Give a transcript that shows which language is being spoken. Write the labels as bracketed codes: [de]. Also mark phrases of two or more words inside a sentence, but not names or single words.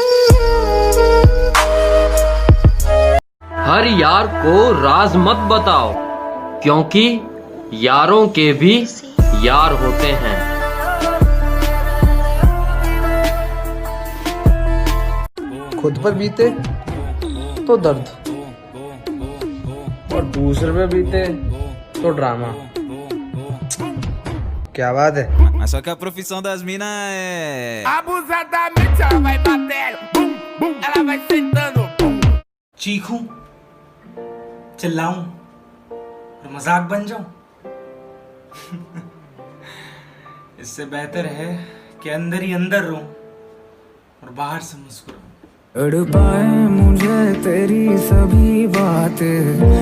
[hi] हर यार को राज मत बताओ, क्योंकि यारों के भी यार होते हैं। खुद पर बीते तो दर्द, और दूसरे पे बीते तो ड्रामा। क्या बात है। [pt] Mas só que a profissão das minas é abusadamente ela vai batendo, bum bum, ela vai sentando, bum। [hi] चीखूं, चिल्लाऊं और मजाक बन जाऊं। इससे बेहतर है कि अंदर ही अंदर रहूं और बाहर से मुस्कुराऊं। अड़ पाए मुझे तेरी सभी बातें।